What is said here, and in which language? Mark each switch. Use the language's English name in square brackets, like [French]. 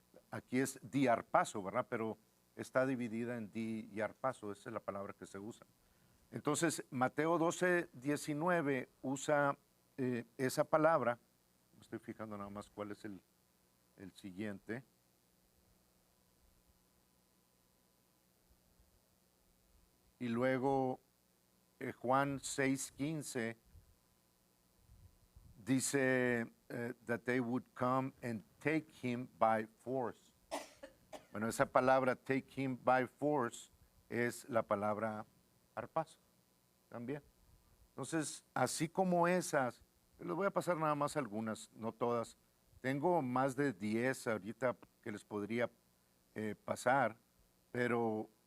[Spanish] Aquí es diarpazo, ¿verdad? Pero está dividida en di y arpazo, esa es la palabra que se usa. Entonces, Mateo 12:19 usa esa palabra. Me estoy fijando nada más cuál es el siguiente. Y luego Juan 6:15 dice [English] that they would come and take him by force. [Spanish] Bueno, esa palabra [English] take him by force [Spanish] es la palabra arpazo también. Entonces, así como esas, les voy a pasar nada más algunas, no todas. Tengo más de 10 ahorita que les podría pasar, pero